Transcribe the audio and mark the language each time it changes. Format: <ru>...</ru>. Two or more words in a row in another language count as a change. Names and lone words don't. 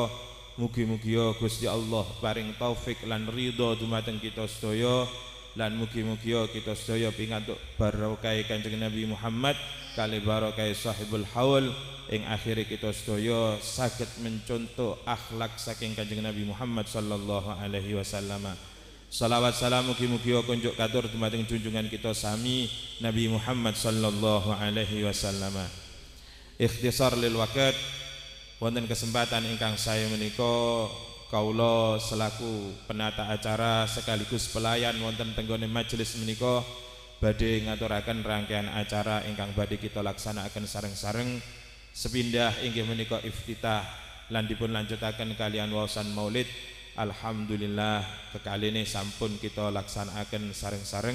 <jv>Mugi-mugi Gusti Allah paring taufik lan ridho dumateng kita sedaya, lan mugi-mugi kita sedaya pingantuk barokah Kanjeng Nabi Muhammad kali barokah</jv> <ar>sahibul haul</ar> <jv>ing akhire kita sedaya saged mencontoh akhlak saking Kanjeng Nabi Muhammad</jv> <ar>sallallahu alaihi wasallam.</ar> <jv>Salawat salam mugi-mugi kunjuk katur dumateng junjungan kita sami Nabi Muhammad</jv> <ar>sallallahu alaihi wasallam. Ikhtisar lil waqt,</ar> <jv>wonten kesempatan ingkang saya menika kawula selaku penata acara sekaligus pelayan wonten tenggone majelis menika badhe ngaturaken rangkaian acara ingkang badhe kita laksanakaken sareng-sareng sepindah inggih menika iftitah lan dipun lanjutaken kalian waosan maulid. Alhamdulillah kekaline sampun kita laksanakaken sareng-sareng.</jv>